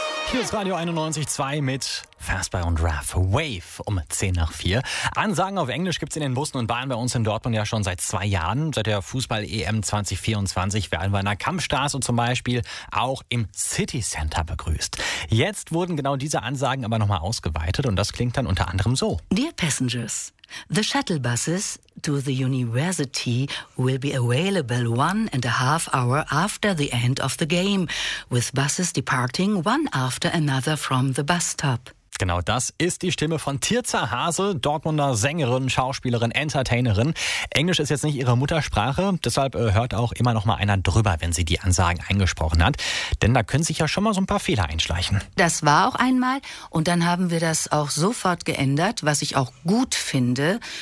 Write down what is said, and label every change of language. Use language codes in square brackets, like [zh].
[de] Kiosk Radio 91.2 mit Fastball und Raff Wave um 10 nach 4. Ansagen auf Englisch gibt's in den Bussen und Bahnen bei uns in Dortmund ja schon seit 2 Jahren. Seit der Fußball-EM 2024 werden wir in der Kampfstraße zum Beispiel auch im City Center begrüßt. Jetzt wurden genau diese Ansagen aber nochmal ausgeweitet und das klingt dann unter anderem so. [en] Dear passengers, the shuttle buses to the university will be available 1.5 hours after the end of the game, with buses departing one after another from the bus stop. [de] Genau das ist die Stimme von Tirza Hase, Dortmunder Sängerin, Schauspielerin, Entertainerin. Englisch ist jetzt nicht ihre Muttersprache, deshalb hört auch immer noch mal einer drüber, wenn sie die Ansagen eingesprochen hat. Denn da können sich ja schon mal so ein paar Fehler einschleichen. Das war auch einmal und dann haben wir das auch sofort geändert, was ich auch gut finde.